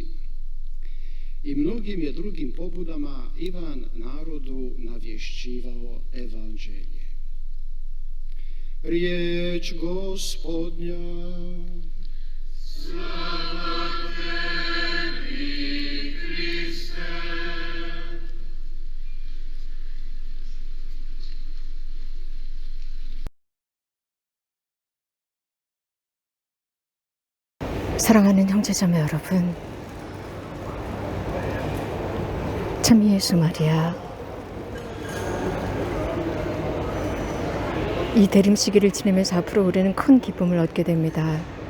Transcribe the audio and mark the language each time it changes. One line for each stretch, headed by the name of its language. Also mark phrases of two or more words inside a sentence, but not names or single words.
Croatian: I mnogim je drugim pobudama Ivan narodu navješćivao evanđelje. Riječ Gospodnja. Slava tebi, Kriste.
Korean: 사랑하는 형제자매 여러분, 참 예수 마리아, 이 대림 시기를 지내면서 앞으로 우리는 큰 기쁨을 얻게 됩니다.